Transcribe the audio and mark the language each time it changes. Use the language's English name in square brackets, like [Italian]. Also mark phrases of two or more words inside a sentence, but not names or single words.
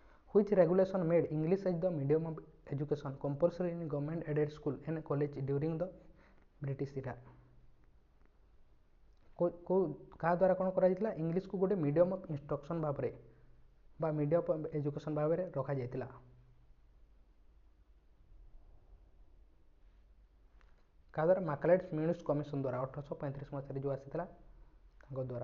[English] Which regulation made English as the medium of education compulsory in government aided school and college during the British era? [Odia] କାହା ଦ୍ୱାରା କ'ଣ କରାଯାଇଥିଲା? ଇଂଲିଶକୁ ଗୋଟେ [English] medium of instruction [Odia] ଭାବରେ ବା [English] medium of education [Odia] ଭାବରେ ରଖାଯାଇଥିଲା। କାହା ଦ୍ୱାରା? ମାର୍କଲେଟ୍ [English] minutes commission [Odia] ଦ୍ୱାରା 1835 ମସିହାରେ ଯେଉଁ ଆସିଥିଲା ତାଙ୍କ ଦ୍ୱାରା।